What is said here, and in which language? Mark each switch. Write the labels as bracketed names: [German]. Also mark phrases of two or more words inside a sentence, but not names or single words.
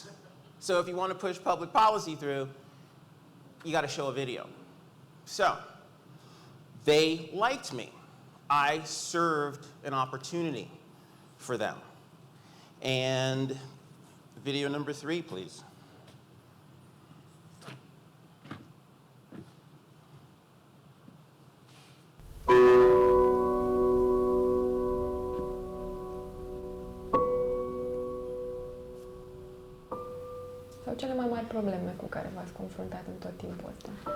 [English] So if you want to push public policy through, you got to show a video. So they liked me. I served an opportunity for them. And video number 3, please. [Romanian] Sau cele mai mari probleme cu care v-ați confruntat în tot timpul ăsta?